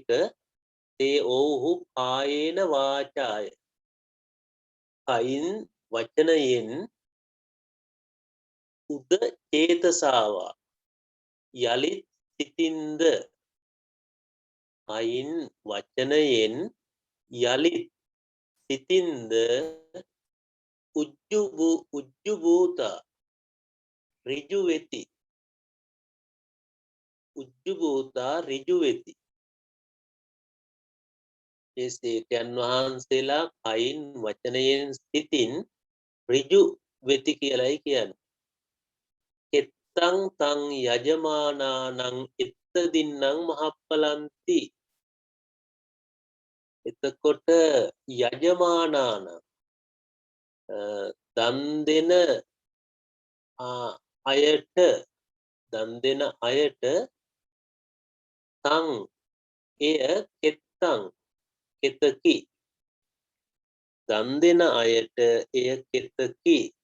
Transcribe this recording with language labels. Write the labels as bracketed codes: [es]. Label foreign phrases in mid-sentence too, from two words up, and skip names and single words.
[si] තේ ඔව්හු [pi] කායේන වාචාය [si] කයින් වචනයෙන් [pi] උද චේතසාවා [si] යලිත් සිතින්ද කයින් වචනයෙන් යලිත් සිතින්ද [pi] උජ්ජු භූතා [si] ඍජු වෙති. [pi] උජ්ජු භූතා [si] ඍජු වෙති. ඒ සේකයන් වහන්සේලා කයින් වචනයෙන් සිතින් ඍජු වෙති කියලයි කියන්නේ. [pi] කෙත්තං තං යජමානානං එත්ත දින්නං මහප්පලන්ති. [si] එතකොට යජමානාන දන් දෙන අයට දන් දෙන අයට තං එය කෙත්තං කෙතකි දන් දෙන අයට එය කෙතකි